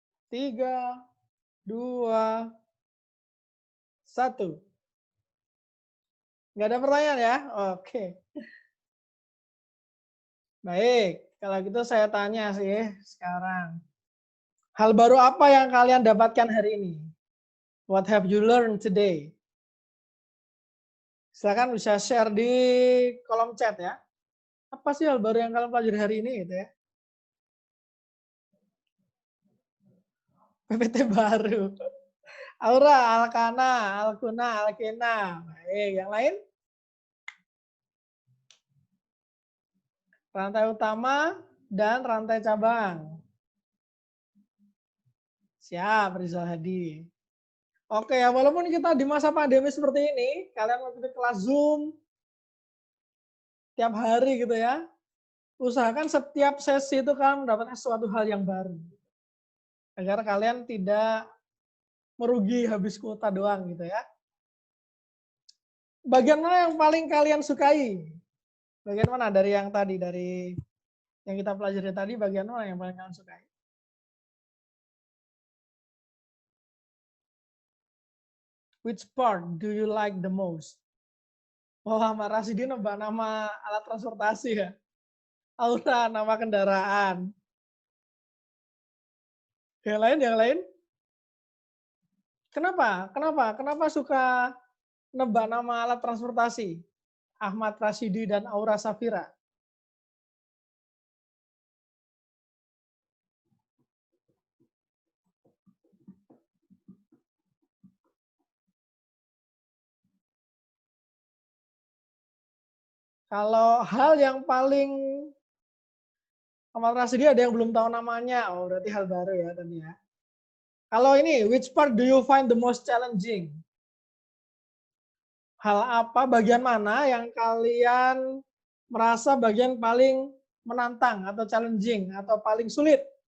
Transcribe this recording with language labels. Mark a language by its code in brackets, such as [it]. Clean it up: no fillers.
[id] 3, 2, 1. Nggak ada pertanyaan ya? Oke. Baik, kalau gitu saya tanya sih sekarang. Hal baru apa yang kalian dapatkan hari ini? [en] What have you learned today? [id] Silakan bisa share di kolom chat ya. Apa sih hal baru yang kalian pelajari hari ini gitu ya? PPT baru. Aura, Alkana, Alkuna, Alkena. Baik, yang lain? Rantai utama dan rantai cabang. Siap, Rizal Hadi. Oke ya, walaupun kita di masa pandemi seperti ini, kalian mengikuti kelas Zoom tiap hari gitu ya. Usahakan setiap sesi itu kalian mendapatkan suatu hal yang baru. Agar kalian tidak merugi habis kuota doang gitu ya. Bagian mana yang paling kalian sukai? Bagian mana dari yang tadi, dari yang kita pelajari tadi, bagian mana yang paling kalian sukai? [en] Which part do you like the most? [id] Wah, Mas Rasidi nembak nama alat transportasi ya. Aura, nama kendaraan. Yang lain? Kenapa suka nebak nama alat transportasi? Ahmad Rasidi dan Aura Safira. Kalau hal yang paling Ahmad Rasidi ada yang belum tahu namanya, oh berarti hal baru ya tadi ya. Kalau ini, [en] which part do you find the most challenging? [id] Hal apa, bagian mana yang kalian merasa bagian paling menantang atau challenging atau paling sulit?